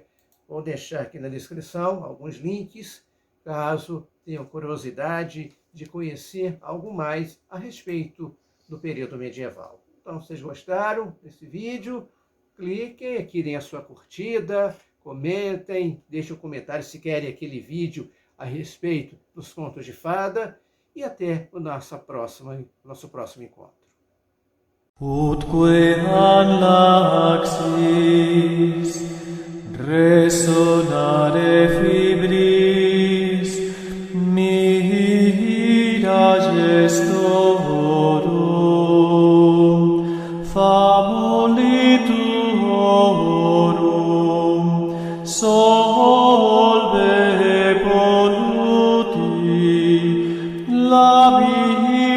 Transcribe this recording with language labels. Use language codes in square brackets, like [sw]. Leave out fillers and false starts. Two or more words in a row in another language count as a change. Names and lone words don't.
[pt] Vou deixar aqui na descrição alguns links, caso tenham curiosidade de conhecer algo mais a respeito do período medieval. Então, vocês gostaram desse vídeo? Cliquem aqui, deem a sua curtida, comentem, deixem um comentário se querem aquele vídeo a respeito dos contos de fada e até o nosso próximo encontro. [la] Utque an laxis resonare fibris mira gestorum famuli tuorum solve ponuti la